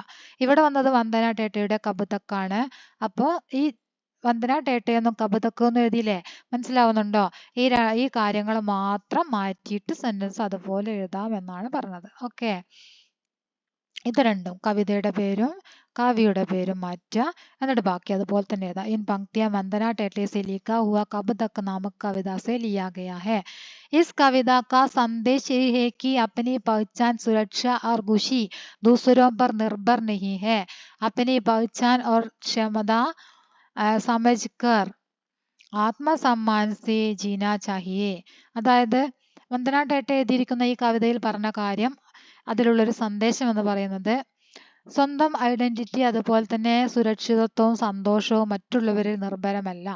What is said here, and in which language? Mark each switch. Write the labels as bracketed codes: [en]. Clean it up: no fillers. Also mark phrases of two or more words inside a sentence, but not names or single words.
[ml] ഇവിടെ വന്നത് വന്ദന ടെട്ടെയുടെ കബ് തക്കാണ്. അപ്പോ ഈ വന്ദന ടെട്ടെ എന്നും കബ് തക്ക് എന്നും എഴുതിയില്ലേ? മനസ്സിലാവുന്നുണ്ടോ? ഈ കാര്യങ്ങൾ മാത്രം മാറ്റിയിട്ട് സെന്റൻസ് അതുപോലെ എഴുതാം എന്നാണ് പറഞ്ഞത്. ഓക്കെ, ഇത് രണ്ടും കവിതയുടെ പേരും കവിയുടെ പേരും മാറ്റുക, എന്നിട്ട് ബാക്കി അതുപോലെ തന്നെ എഴുതാം. [hi] इन पंक्तियाँ വന്ദന टेटे से लिखा हुआ कब तक नामक कविता से लिया गया है. इस कविता का संदेश यही है कि अपनी पहचान सुरक्षा और खुशी दूसरों पर निर्भर नहीं है. अपनी पहचान और क्षमता समझकर आत्मसम्मान से जीना चाहिए. [ml] അതായത് വന്ദന ടെട്ടെ എഴുതിയിരിക്കുന്ന ഈ കവിതയിൽ പറഞ്ഞ കാര്യം, അതിലുള്ളൊരു സന്ദേശം എന്ന് പറയുന്നത് സ്വന്തം ഐഡന്റിറ്റി അതുപോലെ തന്നെ സുരക്ഷിതത്വവും സന്തോഷവും മറ്റുള്ളവരിൽ നിർഭരമല്ല.